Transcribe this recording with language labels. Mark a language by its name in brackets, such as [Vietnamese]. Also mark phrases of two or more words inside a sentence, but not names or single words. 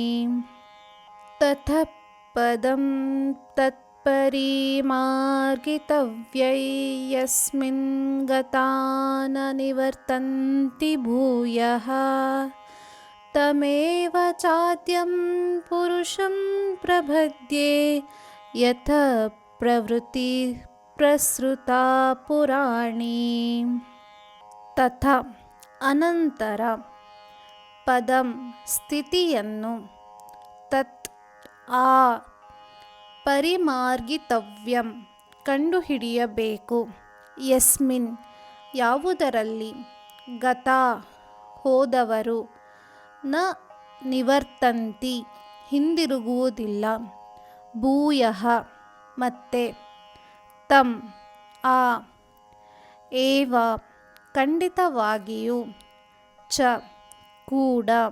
[Sanskrit] ತತಃ ಪದಂ ತತ್ಪರಿಮಾರ್ಗಿತವ್ಯೈ ಯಸ್ಮಿನ್ ಗತಾ ನ ನಿವರ್ತಂತಿ ಭೂಯಃ ತಮೇವ ಚಾದ್ಯಂ ಪುರುಷಂ ಪ್ರಪದ್ಯೆ ಯಥಾ ಪ್ರವೃತ್ತಿ ಪ್ರಸೃತಾ ಪುರಾಣಿ. [Kannada] ತಥಾ ಅನಂತರ, ಪದಂ ಸ್ಥಿತಿಯನ್ನು, ತತ್ ಆ, ಪರಿಮಾರ್ಗಿತವ್ಯಂ ಕಂಡುಹಿಡಿಯಬೇಕು, ಯಸ್ಮಿನ್ ಯಾವುದರಲ್ಲಿ, ಗತಾ ಹೋದವರು, [Sanskrit] ನ ನಿವರ್ತಂತಿ [Kannada] ಹಿಂದಿರುಗುವುದಿಲ್ಲ, ಭೂಯಃ ಮತ್ತೆ, ತಂ ಆ, ಏವ ಖಂಡಿತವಾಗಿಯೂ, ಚ ಕೂಡ,